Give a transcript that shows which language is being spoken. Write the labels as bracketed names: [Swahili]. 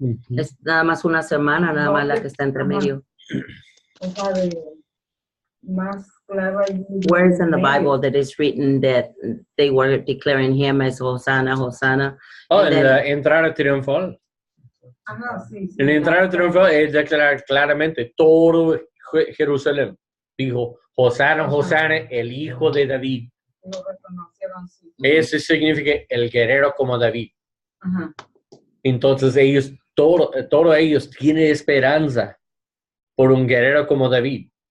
[Spanish] Es nada más una semana, nada más la que está entre medio. O sea, más claro ahí. [English] Where is in the Bible that is written that they were declaring him as Hosanna, Hosanna? Oh, And [Spanish] en [English] then- [Spanish] la entrada triunfal. Ajá, sí. En la entrada triunfal es declarar claramente todo Jerusalén. Dijo, Hosanna, Hosanna, el hijo de David. Lo reconocieron, sí. Ese significa el guerrero como David. Ajá. Entonces ellos, todos ellos tienen esperanza por un guerrero como David.